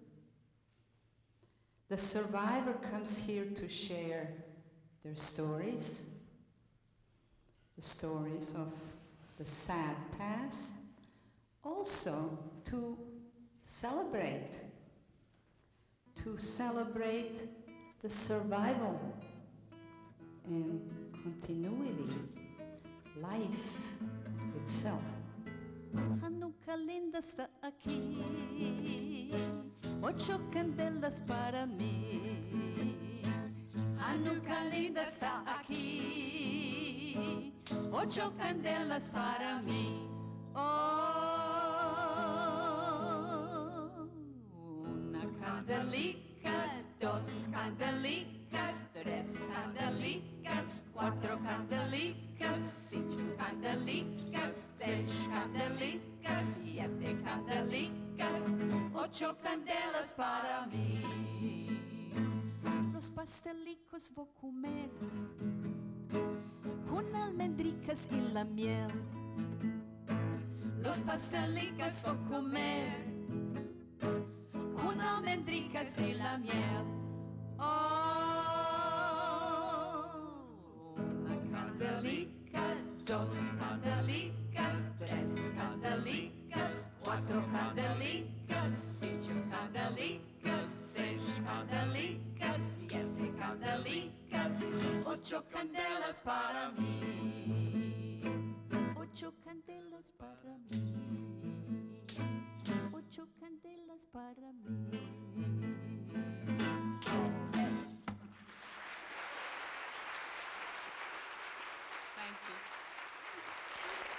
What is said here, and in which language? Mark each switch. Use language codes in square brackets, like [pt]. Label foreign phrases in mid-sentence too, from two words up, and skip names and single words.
[en] The survivor comes here to share their stories, the stories of the sad past, also to celebrate the survival and continuity, life itself. [lad] Hanukkah linda está aquí, 8 candelas para mí. Hanukkah linda está aquí, 8 candelas para mí. Oh, una candelica, 2 candelicas, 3 candelicas, 4 candelicas, 5 candelicas, 6 candelicas, 7 candelicas, 8 candelas para mí. Los pastelicos voy a comer con almendricas y la miel. Los pastelicos voy a comer con almendricas y la miel. Oh, una candelica, 2 candelicas, 3 candelicas, 4 candelicas, 5 candelicas, 6 candelicas, 7 candelicas, 8 candelas para mí. 8 candelas para mí. 8 candelas para mí. [en] Thank you.